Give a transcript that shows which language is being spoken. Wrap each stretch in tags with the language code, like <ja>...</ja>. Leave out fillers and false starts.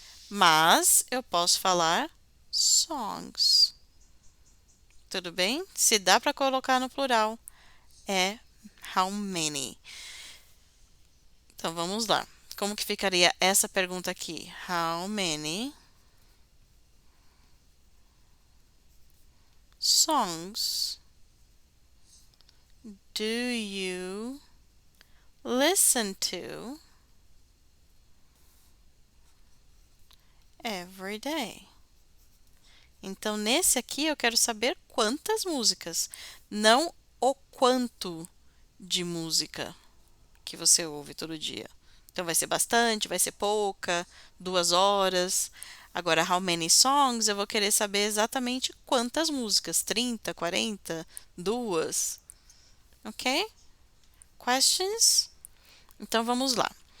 <pt>Mas eu posso falar songs. Tudo bem? Se dá para colocar no plural, é</pt> <en>How many?</en> <pt>Então vamos lá. Como que ficaria essa pergunta aqui?</pt> <en>How many songs do you listen to every day?</en> <pt>Então, nesse aqui eu quero saber quantas músicas, não o quanto de música que você ouve todo dia. Então, vai ser bastante, vai ser pouca, 2 horas. Agora,</pt> <en>how many songs,</en> <pt>eu vou querer saber exatamente quantas músicas, 30, 40, duas, ok? Questions? Então, vamos lá.</pt>